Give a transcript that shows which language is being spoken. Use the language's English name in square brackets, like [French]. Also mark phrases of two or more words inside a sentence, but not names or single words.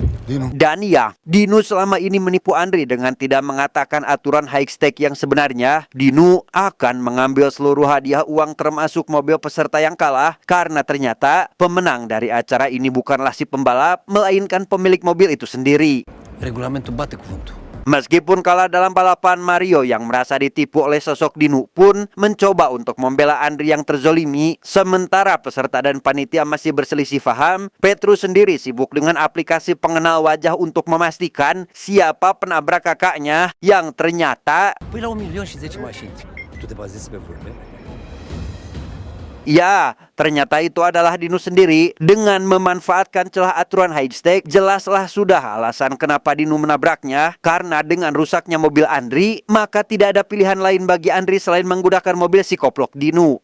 [Indonesian] Dan ya, Dinu selama ini menipu Andri dengan tidak mengatakan aturan high stake yang sebenarnya. Dinu akan mengambil seluruh hadiah uang termasuk mobil peserta yang kalah karena ternyata pemenang dari acara ini bukanlah si pembalap, melainkan pemilik mobil itu sendiri. [Romanian] Regulamentul bate cuvântul. [Indonesian] Meskipun kalah dalam balapan, Mario yang merasa ditipu oleh sosok Dinu pun mencoba untuk membela Andri yang terzolimi. Sementara peserta dan panitia masih berselisih paham, Petrus sendiri sibuk dengan aplikasi pengenal wajah untuk memastikan siapa penabrak kakaknya yang ternyata [Romanian] Păi la 1.010.000 mașini. Tu te bazezi pe vorbe? [Indonesian] ya, ternyata itu adalah Dinu sendiri. Dengan memanfaatkan celah aturan high stake, jelaslah sudah alasan kenapa Dinu menabraknya. Karena dengan rusaknya mobil Andri, maka tidak ada pilihan lain bagi Andri selain menggunakan mobil si koplok Dinu.